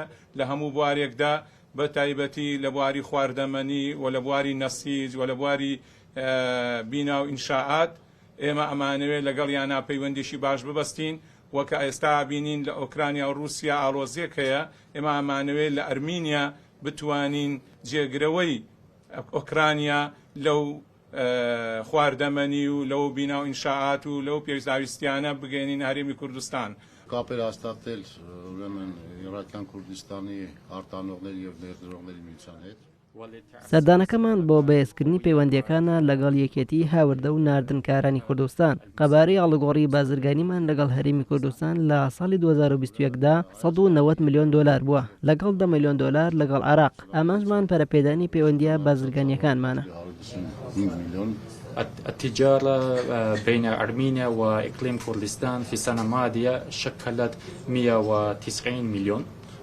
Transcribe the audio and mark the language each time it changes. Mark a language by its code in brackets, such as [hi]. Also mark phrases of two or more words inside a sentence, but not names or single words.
[ckb] لە هەموو بوارێکدا بە تایبەتی لە بواری خواردەمەنی و لە بواری نەسیج و لە بواری بینا و ئینشاءات ئێمە ئەمانەوێت لەگەڵ یانا پەیوەندیشی باش ببەستین وەکە ئێستا بینین لە ئۆکرانیا و رووسیا ئاڵۆزیەک هەیە ئێمە ئەمانەوێت لە ئەرمینیا بتوانین جێگرەوەی ئۆکرانیا لەو خواردەمەنی و لەو بینا و ئینشاءات و لەو پێویستیانە بگەێنین هەرێمی کوردستان. [hy] Կապեր հաստատել ուրեմն Իրաքյան Քուրդիստանի արտանողների եւ ներդրողների միության հետ [ckb] سەردانەکەمان بۆ بەهێزکردنی پەیوەندیەکانە لەگەڵ یەکێتی هاوردە و ناردنکارانی کوردستان قەبارەی ئاڵوگۆڕی بازرگانیمان لەگەڵ هەرێمی کوردستان لە ساڵی 2021دا 190 ملیۆن دۆلار بووە لەگەڵ 10 ملیۆن دۆلار لەگەڵ عێراق ئامانجمان پەرەپێدانی پەیوەندیە بازرگانیەکانمانە. [ar] التجارة بين أرمينيا وإقليم كردستان في السنة الماضية شكلت 190 مليون